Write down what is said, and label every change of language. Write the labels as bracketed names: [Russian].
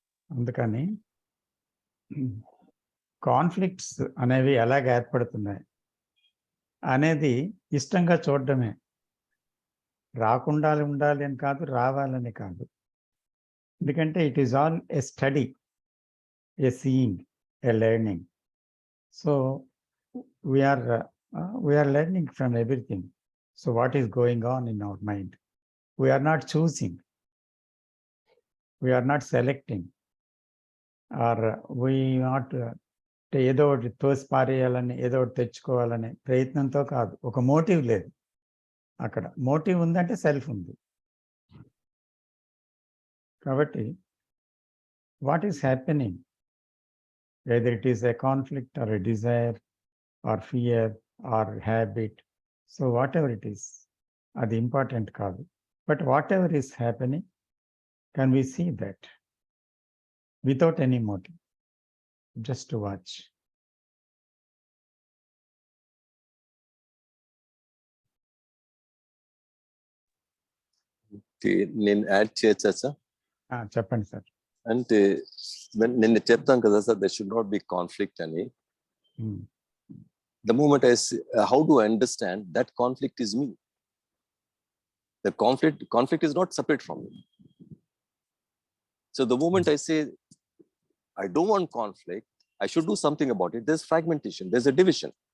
[Telugu] అందుకని కాన్ఫ్లిక్ట్స్ అనేవి ఎలాగ ఏర్పడుతున్నాయి అనేది ఇష్టంగా చూడడమే. రాకుండా ఉండాలి అని కాదు, రావాలని కాదు. ఎందుకంటే [English] It is all a study, a seeing, a learning. So we are learning from everything. So what is going on in our mind? We are not choosing. We are not selecting. Or we not [Telugu] ఏదో ఒకటి తోసి పారేయాలని, ఏదో ఒకటి తెచ్చుకోవాలని ప్రయత్నంతో కాదు. ఒక motive లేదు అక్కడ. మోటివ్ ఉందంటే సెల్ఫ్ ఉంది. కాబట్టి [English] what is happening, whether it is a conflict or a desire or fear or habit, so whatever it is, [Telugu] అది ఇంపార్టెంట్ కాదు. [English] But whatever is happening, can we see that without any motive, just to watch. [Telugu] నేను add చేయొచ్చా sir? చెప్పండి sir. అంటే నేను చెప్తాను కదా sir, [English] there should not be conflict [Telugu] అని. [English] The moment I say, how do I understand that conflict is me? The conflict is not separate from me. So the moment I say, I don't want conflict, I should do something about it. There's fragmentation, there's a division.